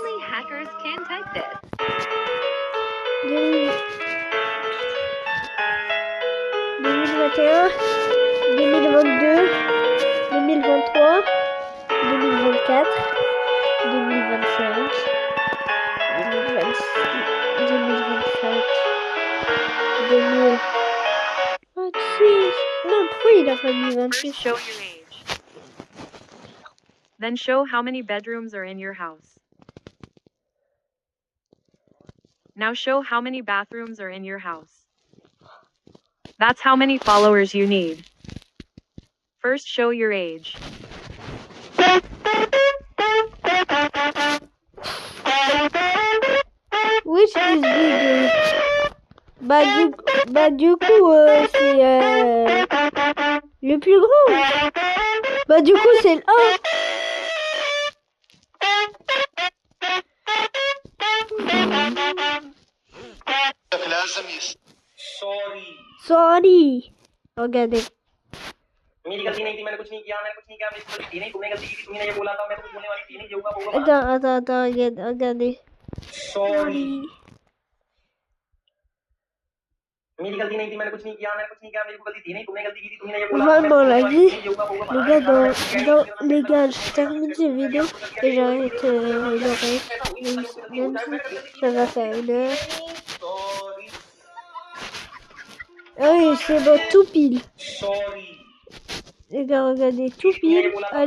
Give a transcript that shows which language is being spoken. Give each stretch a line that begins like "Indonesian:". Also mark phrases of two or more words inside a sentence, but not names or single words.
French: 2021, 2022, 2023, 2024, 2025, 2026, 2025, 2026. Non, pourquoi il a pas mis 26?
English: Show your age. Then show how many bedrooms are in your house. Now show how many bathrooms are in your house. That's how many followers you need. First show your age. Which is bigger?
French: Bah du coup c'est le plus grand. Bah du coup c'est le 1. Sorry. Regardez.
Hindi: मेरी गलती नहीं थी मैंने कुछ नहीं किया मेरी गलती थी नहीं तुमने गलती की थी तुमने ये बोला था मैं तो कुछ बोलने वाली थी नहीं ये होगा वो होगा
French: Attends, regardez.
Hindi: सॉरी मेरी गलती नहीं थी मैंने कुछ नहीं किया मेरी गलती थी नहीं तुमने गलती की थी तुमने ये बोला
French: Vraiment la vie. Les gars, je termine cette vidéo et j'arrête le reste. Même si ça va faire une heure. Ah oui, c'est bon, tout pile. Les gars, regardez, tout pile.